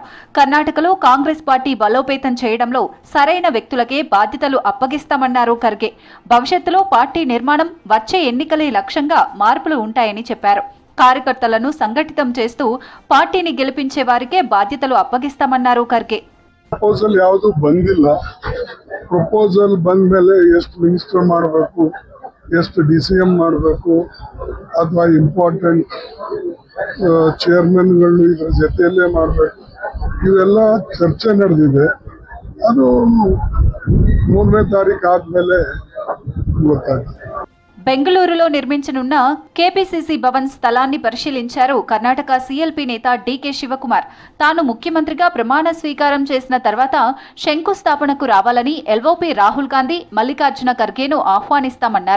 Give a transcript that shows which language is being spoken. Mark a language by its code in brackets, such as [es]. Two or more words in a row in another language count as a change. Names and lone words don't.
[te] కర్ణాటకలో కాంగ్రెస్ పార్టీ బలోపేతం చేయడంలో సరైన వ్యక్తులకే బాధ్యతలు అప్పగిస్తామన్నారు ఖర్గే. భవిష్యత్తులో పార్టీ నిర్మాణం, వచ్చే ఎన్నికలే లక్ష్యంగా మార్పులు ఉంటాయని చెప్పారు. కార్యకర్తలను సంఘటితం చేస్తూ పార్టీని గెలిపించే వారికే బాధ్యతలు అప్పగిస్తామన్నారు ఖర్గే. [kn] ಪ್ರಪೋಸಲ್ ಯಾವುದು ಬಂದಿಲ್ಲ. ಪ್ರಪೋಸಲ್ ಬಂದ ಮೇಲೆ ಎಷ್ಟು ಮಿನಿಸ್ಟರ್ ಮಾಡಬೇಕು, ಎಷ್ಟು DCM ಮಾಡಬೇಕು, ಅಥವಾ [en] important chairmanಗಳು [kn] ಇದರ ಜೊತೆಯಲ್ಲೇ ಮಾಡಬೇಕು, ಇವೆಲ್ಲ ಚರ್ಚೆ ನಡೆದಿದೆ. ಅದು 3ನೇ ತಾರೀಕು ಆದ್ಮೇಲೆ ಗೊತ್ತಾಗ್ತದೆ. [te] బెంగళూరులో నిర్మించనున్న కేపీసీసీ భవన్ స్థలాన్ని పరిశీలించారు కర్ణాటక సీఎల్పీ నేత డీకే శివకుమార్. తాను ముఖ్యమంత్రిగా ప్రమాణ స్వీకారం చేసిన తర్వాత శంకుస్థాపనకు రావాలని ఎల్ఓపీ రాహుల్ గాంధీ, మల్లికార్జున ఖర్గేను ఆహ్వానిస్తామన్నారు.